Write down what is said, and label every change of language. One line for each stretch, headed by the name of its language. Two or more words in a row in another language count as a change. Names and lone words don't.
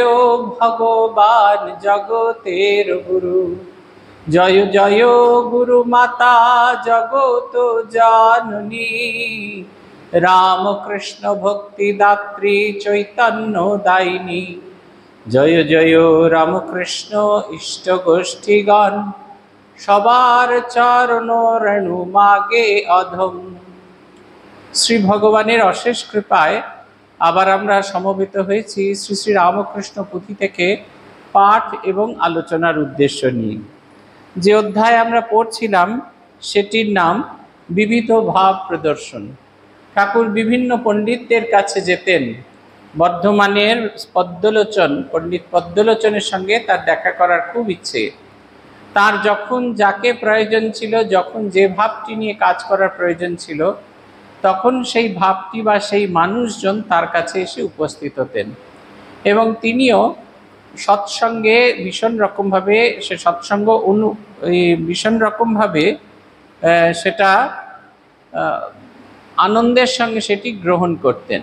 Bangla: ভগবান্ জগতের গুরু জয় জয় গুরু মাতা জগত জননী রামকৃষ্ণ ভক্তিদাত্রী চৈতন্য দায়িনী জয় জয় রামকৃষ্ণ ইষ্ট গোষ্ঠীগণ সবার চরণ রেণু মাগে অধম। শ্রী ভগবানের অশেষ কৃপায় আবার আমরা সমবেত হয়েছি শ্রী শ্রী রামকৃষ্ণ পুঁথি থেকে পাঠ এবং আলোচনার উদ্দেশ্য নিয়ে। যে অধ্যায় আমরা পড়ছিলাম সেটির নাম বিবিধ ভাব প্রদর্শন। ঠাকুর বিভিন্ন পণ্ডিতদের কাছে যেতেন। বর্ধমানের পদ্মলোচন পণ্ডিত পদ্মলোচনের সঙ্গে তার দেখা করার খুব ইচ্ছে। তার যখন যাকে প্রয়োজন ছিল, যখন যে ভাবটি নিয়ে কাজ করার প্রয়োজন ছিল, তখন সেই ভাবটি বা সেই মানুষজন তার কাছে এসে উপস্থিত হতেন এবং তিনিও সৎসঙ্গে ভীষণ রকমভাবে সে সৎসঙ্গ ভীষণ রকমভাবে সেটা আনন্দের সঙ্গে সেটি গ্রহণ করতেন।